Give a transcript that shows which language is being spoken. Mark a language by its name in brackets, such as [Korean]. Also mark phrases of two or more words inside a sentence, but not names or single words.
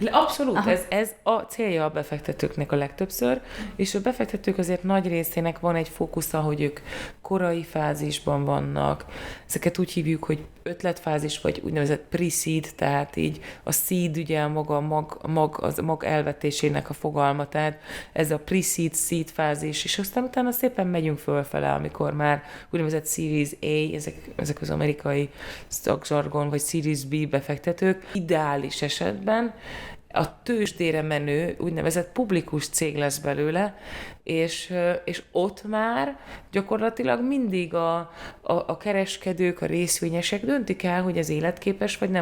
[Hungarian] Abszolút, ez a célja a befektetőknek a legtöbbször, és a befektetők azért nagy részének van egy fókusza, hogy ők korai fázisban vannak. Ezeket úgy hívjuk, hogy ötletfázis, vagy úgynevezett pre-seed, tehát így a seed ugye a mag elvetésének a fogalma, tehát ez a [English] pre-seed, seed [Hungarian] fázis, és aztán utána szépen megyünk fölfele, amikor már úgynevezett [English] Series A, [Hungarian] ezek az amerikai szakzsargon, vagy [English] Series B [Hungarian] befektetők, ideális esetben a tőzsdére menő úgynevezett publikus cég lesz belőle, és ott már gyakorlatilag mindig a kereskedők, a részvényesek döntik el, hogy ez életképes, vagy nem.